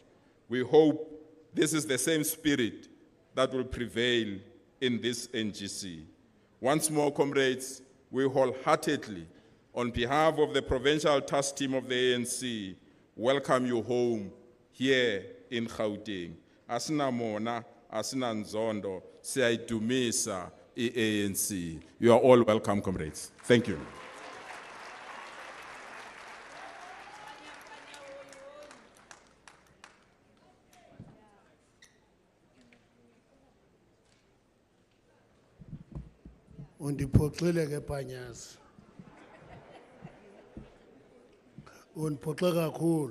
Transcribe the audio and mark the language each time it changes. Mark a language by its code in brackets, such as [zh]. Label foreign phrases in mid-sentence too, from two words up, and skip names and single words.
[en] We hope this is the same spirit that will prevail in this NGC. Once more, comrades, we wholeheartedly, on behalf of the provincial task team of the ANC, welcome you home here in Gauteng. [zu] Asina mona, asina nzondo, siyayidumisa i-ANC. [en] You are all welcome, comrades. Thank you. [xh] Undiphoxile ke Panyasi. Undiphoxe kakhulu.